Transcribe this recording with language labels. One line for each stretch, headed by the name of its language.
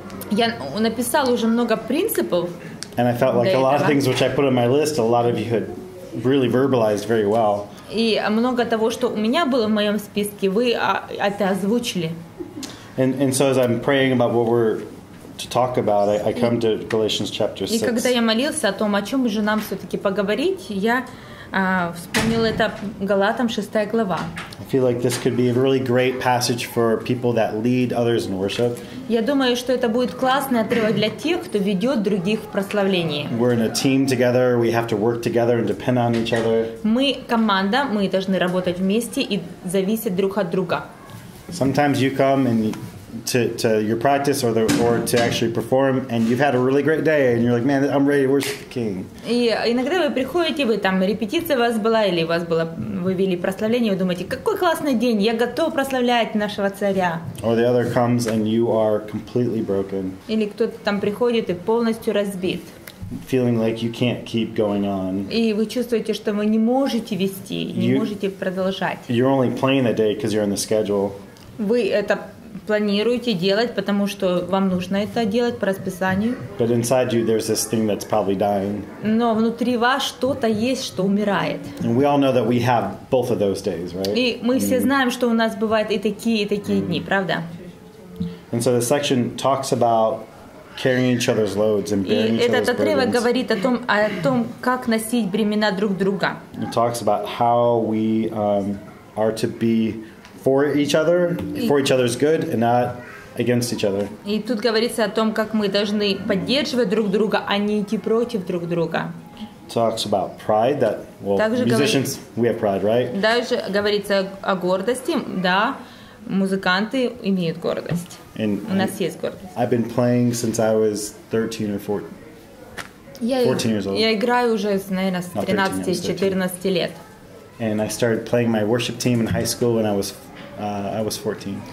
Russian: я написал уже много принципов.
English: And I felt like a lot of things which I put on my list, a lot of you had really verbalized very well.
Russian: И много того, что у меня было в моем списке, вы это озвучили.
English: And so as I'm praying about what we're to talk about, I come to Galatians chapter 6.
Russian: И когда я молился о том, о чем же нам все-таки поговорить, я Вспомнил это Галатам 6 глава.
English: I feel like this could be a really great passage for people that lead others in worship.
Russian: Я думаю, что это будет классный отрывок для тех, кто ведет других в прославлении.
English: We're in a team together. We have to work together and depend on each other.
Russian: Мы команда, мы должны работать вместе и зависеть друг от друга.
English: Sometimes you come and to your practice or to actually perform, and you've had a really great day, and you're like, man, I'm ready to worship the King.
Russian: И иногда вы приходите, вы там репетиция у вас была, или у вас было, вы вели прославление, вы думаете, какой классный день, я готов прославлять нашего царя.
English: Or the other comes and you are completely broken.
Russian: Или кто-то там приходит и полностью разбит.
English: Feeling like you can't keep going on.
Russian: И вы чувствуете, что вы не можете вести, не можете продолжать.
English: You're only playing that day because you're in the schedule.
Russian: Вы это планируете делать, потому что вам нужно это делать по расписанию.
English: But inside you, there's this thing that's probably dying.
Russian: Но внутри вас что-то есть, что умирает.
English: And we all know that we have both of those days, right?
Russian: И мы все знаем, что у нас бывают и такие дни, правда?
English: And so the section talks about carrying each other's loads and bearing each other's burdens.
Russian: И этот отрывок говорит о том, как носить бремена друг друга.
English: It talks about how we are to be for each other, for each other's good, and not against each other.
Russian: И тут говорится о том, как мы должны поддерживать друг друга, а не идти против друг друга.
English: Talks about pride, that, well, musicians, we have pride, right?
Russian: Дальше говорится о гордости, да, музыканты имеют гордость. У нас есть гордость.
English: I've been playing since I was 13 or 14 years old.
Russian: Я играю уже, наверное, с 13-14 лет.
English: And I started playing my worship team in high school when I was 14.